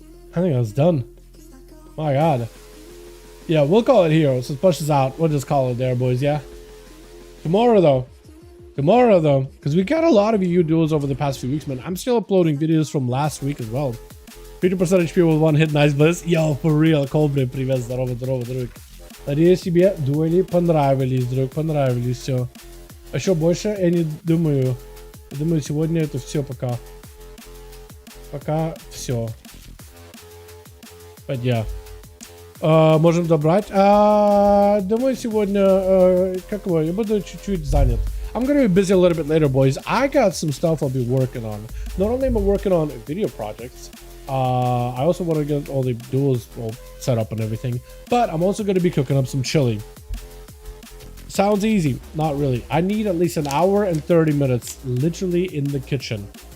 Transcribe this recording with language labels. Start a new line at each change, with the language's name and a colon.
English: I think that's done. My God. Yeah, we'll call it here. So push this out. We'll just call it there, boys. Yeah. Tomorrow, though, because we got a lot of EU duels over the past few weeks, man. I'm still uploading videos from last week as well. 50% HP with one hit, nice bliss. Yo, for real,
Russian: Колбре, привет, здорово, друг. Надеюсь, тебе дуэли понравились, друг, понравились, все. А еще больше я не думаю. Я думаю, сегодня это все пока. Пока все.
English: But yeah.
Russian: Можем добрать. Думаю, сегодня, как его, я буду чуть-чуть занят.
English: I'm gonna be busy a little bit later, boys. I got some stuff I'll be working on. Not only am I working on video projects, I also want to get all the duels all set up and everything, but I'm also going to be cooking up some chili. Sounds easy, not really. I need at least an hour and 30 minutes literally in the kitchen.